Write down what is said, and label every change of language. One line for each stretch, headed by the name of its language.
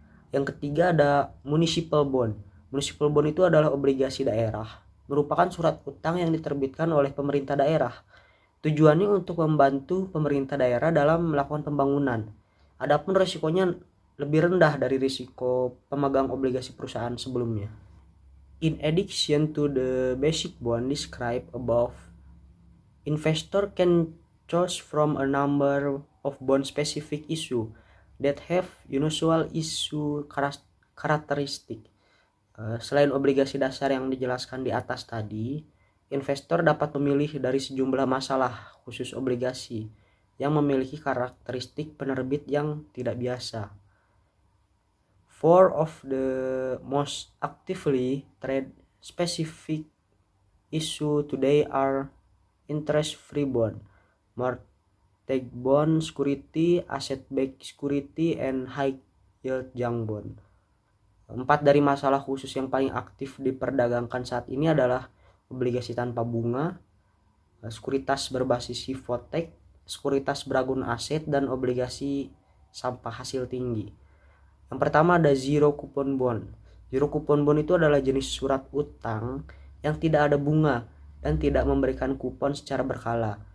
Indonesian: Yang ketiga ada municipal bond. Municipal bond itu adalah obligasi daerah, merupakan surat utang yang diterbitkan oleh pemerintah daerah. Tujuannya untuk membantu pemerintah daerah dalam melakukan pembangunan. Adapun risikonya lebih rendah dari risiko pemegang obligasi perusahaan sebelumnya.
English: In addition to the basic bond described above, investor can choose from a number of bond-specific issue that have unusual issue characteristic.
Indonesian: Selain obligasi dasar yang dijelaskan di atas tadi, investor dapat memilih dari sejumlah masalah khusus obligasi yang memiliki karakteristik penerbit yang tidak biasa.
English: Four of the most actively trade specific issue today are interest-free bond, mortgage bond, security, asset-backed security, and high-yield junk bond.
Indonesian: 4 dari masalah khusus yang paling aktif diperdagangkan saat ini adalah obligasi tanpa bunga, sekuritas berbasis hipotek, sekuritas beragun aset, dan obligasi sampah hasil tinggi. Yang pertama ada zero coupon bond. Zero coupon bond itu adalah jenis surat utang yang tidak ada bunga dan tidak memberikan kupon secara berkala.